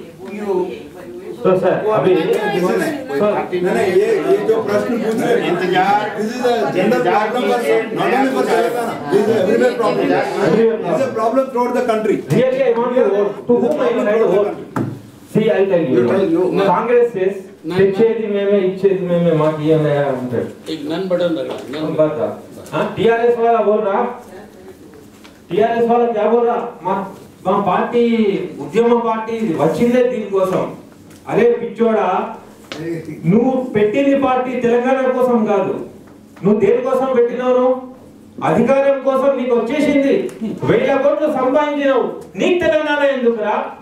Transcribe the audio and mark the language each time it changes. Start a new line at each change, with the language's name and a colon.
English: You So sir,
Hindi: अभी नहीं, ये जो प्रश्न पूछ रहे हैं,
English: this is a general problem for not only for Telangana, this is everywhere problem. This is a problem throughout the country. really I want to vote. To whom I will write a vote? See, I'll tell you. Congress says
Telugu: తెచ్చేది మేమే, ఇచ్చేది మేమే, మాకు ఏమయ్యా అంటాడు.
Hindi: एक none button लगा, none बता. हाँ, टीआरएस वाला बोल रहा, टीआरएस वाला क्या बोल रहा?
Telugu: మా పార్టీ ఉద్యమ పార్టీ వచ్చిందే దీనికోసం. అరే పిచ్చోడా, నువ్వు పెట్టింది పార్టీ తెలంగాణ కోసం కాదు. నువ్వు దేనికోసం పెట్టినావు? అధికారం కోసం. నీకు వచ్చేసింది, 1000 కోట్లు సంపాదించినావు, నీకు తెలంగాణ ఎందుకురా?